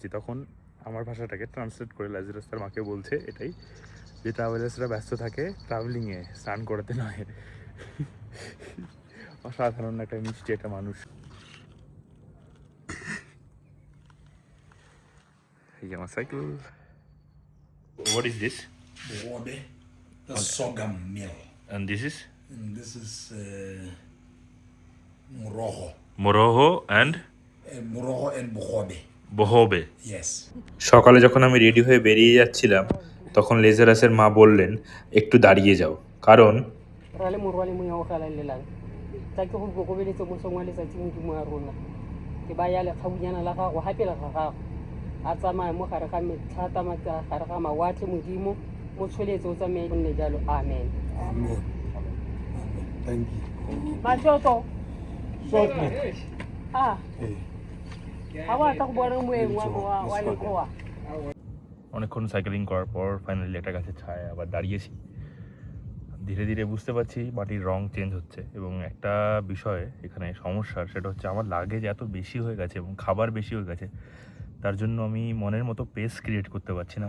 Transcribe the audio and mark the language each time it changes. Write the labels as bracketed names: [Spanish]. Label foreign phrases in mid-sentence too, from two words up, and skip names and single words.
[Bangla] তখন আমার ভাষাটাকে ট্রান্সলেট করে ল্যাজারাস তার মাকে বলছে এটাই, যে ট্রাভেলার্সরা ব্যস্ত থাকে ট্রাভেলিংয়ে, স্নান করাতে নয়। অসাধারণ একটা মিষ্টি একটা মানুষ। এই যে আমার সাইকেল। [English] What is this? Bobe, the sorghum mill. And this is? And this is Moroho. Moroho and? Moroho and Bohobe. Bohobe. Yes. [Bangla] সকালে যখন আমি রেডি হয়ে বেরিয়ে যাচ্ছিলাম, তখন লেজারাসের মা বললেন একটু দাঁড়িয়ে যাও, কারণ [Tswana] a tsamaya mo gare ga mathata gare ga mawatle modimo mo tsholetse o tsamaye nne jalo. [English] Amen. Amen. Thank you. [Tswana] Matsoto. [English] Short man. Ah. Hey. [Tswana] Hawa ta go bona moeng wa lekoa. [Bangla] অনেকক্ষণ সাইকেলিং করার পর ফাইনালি একটা গাছের ছায় আবার দাঁড়িয়েছি। ধীরে ধীরে বুঝতে পারছি মাটির রং চেঞ্জ হচ্ছে, এবং একটা বিষয় এখানে সমস্যার, সেটা হচ্ছে আমার লাগেজ এত বেশি হয়ে গেছে এবং খাবার বেশি হয়ে গেছে, তার জন্য আমি মনের মতো পেস ক্রিয়েট করতে পারছি না।